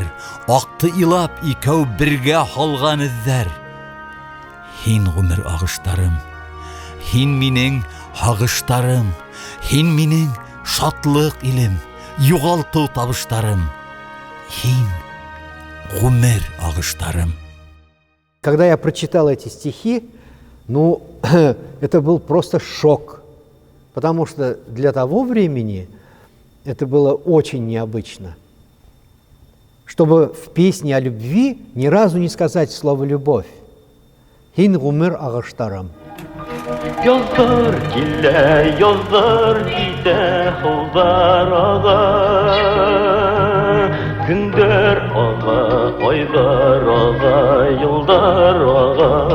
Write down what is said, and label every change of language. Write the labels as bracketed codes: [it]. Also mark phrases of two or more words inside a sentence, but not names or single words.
[ba] Аҡты илап икәү бергә һалған эҙҙәр. Һин ғүмер ағыштарым, һин минең һағыштарым, һин минең шатлыҡ илем, юғалтыу табыштарым. Һин ғүмер ағыштарым. [ru] Когда я прочитал эти стихи, это был просто шок, потому что для того времени это было очень необычно. Чтобы в песне о любви ни разу не сказать слово «любовь». [ba] Һин ғүмер ағыштарым. Яҙҙар килә, яҙҙар китә, һыуҙар аға. Көндәр аға, айҙар аға, йылдар аға.